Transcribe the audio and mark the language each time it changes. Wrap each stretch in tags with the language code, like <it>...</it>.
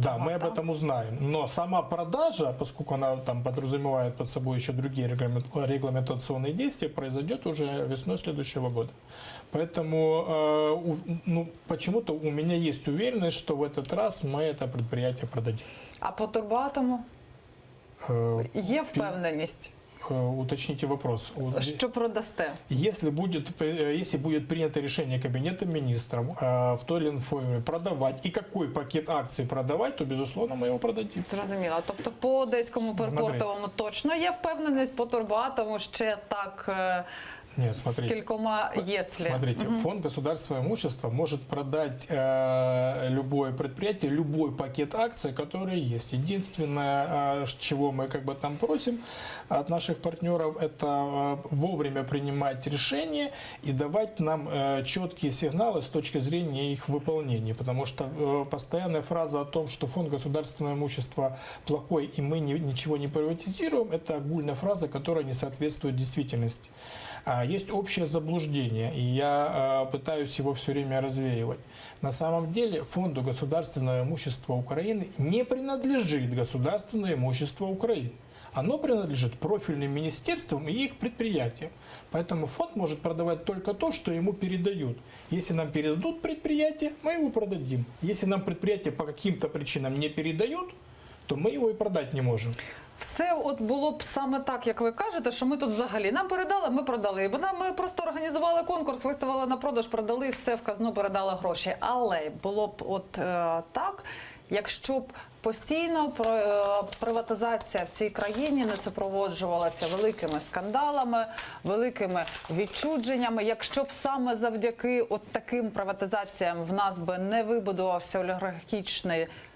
<ru>Да, мы об этом узнаем. Но сама продажа, поскольку она там подразумевает под собой еще другие регламентационные действия, произойдет уже весной следующего года. Поэтому почему-то у меня есть уверенность, что в этот раз мы это предприятие продадим.</ru> <uk>А по Турбоатому є впевненість,</uk> <ru>Уточните вопрос.</ru> <uk>що продасте?</uk> <ru>Если будет принято решение Кабинета министров в той или иной форме продавать и какой пакет акций продавать, то, безусловно, мы его продадим.</ru> <uk>Зрозуміло. Тобто по Одеському перпортовому точно є впевненість, по Турбоатому ще так</uk> <ru>Нет,</ru> <uk>з</uk> <ru>смотрите.</ru> <uk>кількома «если».</uk> <ru>Смотрите, Фонд государственного имущества может продать любое предприятие, любой пакет акций, которые есть. Единственное, чего мы как бы там просим от наших партнеров, это вовремя принимать решения и давать нам четкие сигналы с точки зрения их выполнения. Потому что постоянная фраза о том, что Фонд государственного имущества плохой и мы ничего не приватизируем, это огульная фраза, которая не соответствует действительности. Есть общее заблуждение, и я пытаюсь его все время развеивать. На самом деле Фонду государственного имущества Украины не принадлежит государственное имущество Украины. Оно принадлежит профильным министерствам и их предприятиям. Поэтому фонд может продавать только то, что ему передают. Если нам передадут предприятие, мы его продадим. Если нам предприятие по каким-то причинам не передают, то мы его и продать не можем.</ru> <uk>Все от було б саме так, як ви кажете, що ми тут взагалі нам передали, ми продали. Бо ми просто організували конкурс, виставили на продаж, продали, все в казну передали гроші. Але було б от так, якщо б постійно приватизація в цій країні не супроводжувалася великими скандалами, великими відчудженнями, якщо б саме завдяки от таким приватизаціям в нас би не вибудувався олігархічний,</uk>